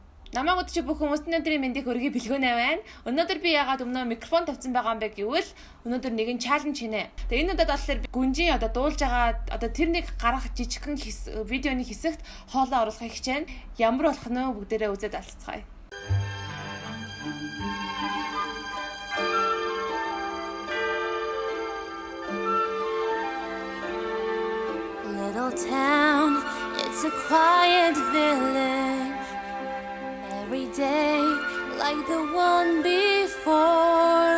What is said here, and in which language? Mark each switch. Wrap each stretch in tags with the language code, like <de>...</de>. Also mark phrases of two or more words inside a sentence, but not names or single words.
<mn>Намайг өдөрч бүх хүмүүст өнөөдрийн мэндийг хүргэе бэлгүүнэ байна. Өнөөдөр би яагаад өмнөө микрофон тавьсан байгаа юм бэ гэвэл өнөөдөр нэгэн чаленж хийнэ. Тэгээ энэ удаад болохоор гүнжийн дуулж байгаа тэр нэг гарах жижигхэн видеоны хэсэгт хоолоо оруулахыг хичээнэ. Ямар болох нь бүгдээрээ үзээд алцгаая.</mn> <en>Little town, it's a quiet village. Every day, like the one before.</en>